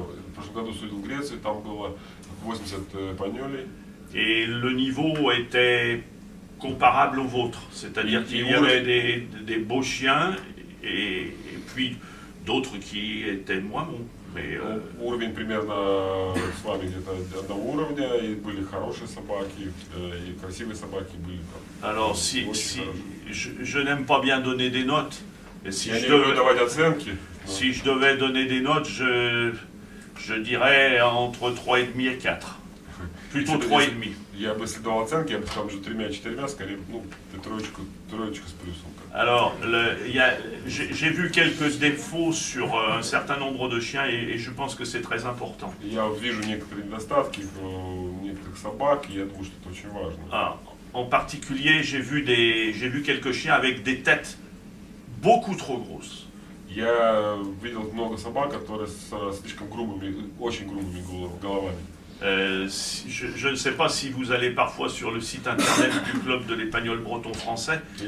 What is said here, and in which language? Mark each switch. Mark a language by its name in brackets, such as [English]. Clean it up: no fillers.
[Russian] В прошлом году судил в Греции, там было 80 панелей. [French] Et le niveau était comparable au vôtre, c'est-à-dire qu'il y avait des beaux chiens et puis d'autres qui étaient moins bons. Mais, [Russian] уровень примерно с вами где-то одного уровня, и были хорошие собаки, и красивые собаки были. [French] Alors, si je n'aime pas bien donner des notes, et si je devais donner des notes, je dirais entre 3,5 et 4. Plutôt 3,5. [Russian] Я бы следовал оценке, я бы сказал, между 3 и 4, скорее, троечка с плюсом. [French] Alors, j'ai vu quelques défauts sur un certain nombre de chiens et je pense que c'est très important. [Russian] Я вижу некоторые недостатки у некоторых собак, и я думаю, что это очень важно. [French] En particulier, j'ai vu quelques chiens avec des têtes beaucoup trop grosses. [Russian] Я видел много собак, которые с слишком грубыми, очень грубыми головами. [French] Je ne sais pas si vous allez parfois sur le site internet du club de l'épagnol breton français.